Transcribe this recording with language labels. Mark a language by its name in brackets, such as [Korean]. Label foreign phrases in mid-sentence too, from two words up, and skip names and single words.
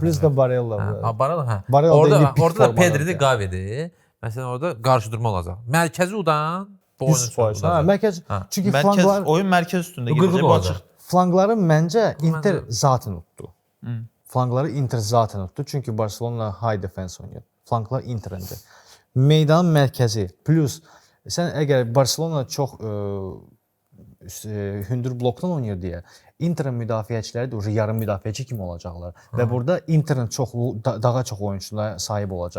[Azerbaijani] Plus da Barella var. Barella, orada da Pedri'dir, Gavi'dir. Məsələn orada qarşıdurma olacaq. Mərkəzi udan bu oyunu çıxacaq. Mərkəz çünki flanqlar oyun mərkəz üstündə gedəcək bu açıq. Flanqları məncə Inter zaten utdu. Flanqları Inter zaten utdu. Çünki Barcelona [English] high defense [Azerbaijani] oynayır. Flanklar Inter'ində. Meydanın mərkəzi plus sən əgər Barcelona çox hündür blokdan oynayır deyə Inter'in müdafiəçiləri də yarım müdafiəçi kimi olacaqlar və burada Inter'in daha çox oyunçulara sahib olacaq.